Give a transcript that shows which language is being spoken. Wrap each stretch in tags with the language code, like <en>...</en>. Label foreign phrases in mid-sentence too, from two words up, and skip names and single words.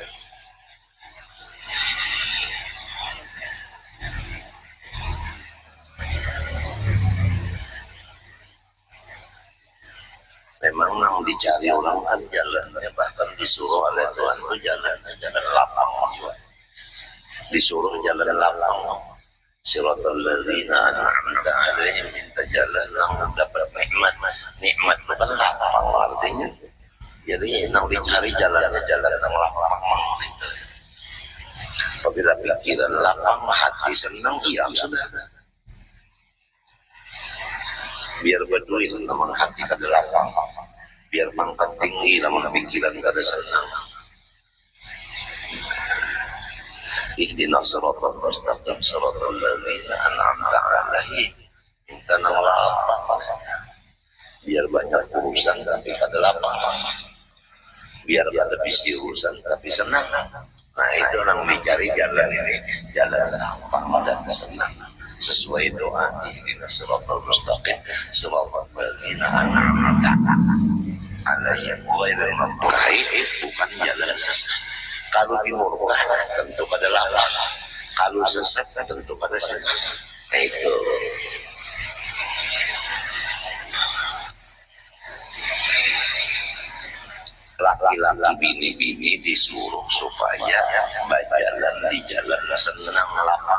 <bjn>Memang nang dicari orang kan jalannya, bahkan disuruh oleh Tuhan itu jalan lapang, disuruh jalan lapang.</bjn> <ar>صراط الذين أنعمت عليهم,</ar> <bjn>minta jalan yang dapat nikmat itu kan lapang artinya. Jadi nang dicari jalannya jalan yang lapang gitu. Apabila pikiran lapang, hati senang, iya sudah. Biar berduit namun hati kada lapang, biar pangkat tinggi namun pikiran kada senang.</bjn> <ar>اهدنا الصراط المستقيم صراط الذين أنعمت عليهم,</ar> <bjn>minta nang lapang. Biar banyak urusan tapi kada lapang, biar kada bisi urusan tapi senang. Nah itu yang dicari jalan ini, jalan lapang dan senang sesuai doa.</bjn> <ar>اهدنا الصراط المستقيم صراط الذين أنعمت عليهم غير المغضوب عليهم,</ar> <bjn>bukan jalan sesat. Kalau dimurka tentu pada lapang, kalau sesat tentu pada senang. Nah itu. Laki-laki bini-bini disuruh supaya berjalan di jalan senang lapang.</bjn>